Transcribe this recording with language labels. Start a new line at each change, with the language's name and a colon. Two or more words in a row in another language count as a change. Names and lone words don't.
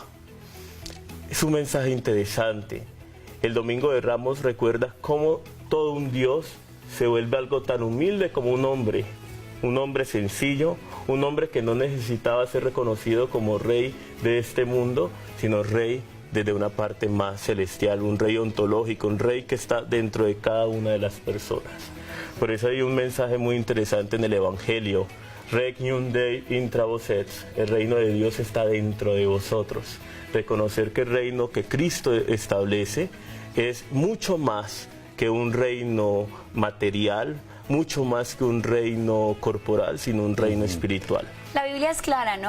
Spanish: Es un mensaje interesante. El Domingo de Ramos recuerda cómo todo un Dios se vuelve algo tan humilde como un hombre sencillo, un hombre que no necesitaba ser reconocido como rey de este mundo, sino rey desde una parte más celestial, un rey ontológico, un rey que está dentro de cada una de las personas. Por eso hay un mensaje muy interesante en el Evangelio:
Latin: Regnum Dei intra vos et,
Spanish: el reino de Dios está dentro de vosotros. Reconocer que el reino que Cristo establece es mucho más que un reino material, mucho más que un reino corporal, sino un reino espiritual. La Biblia es clara, ¿no?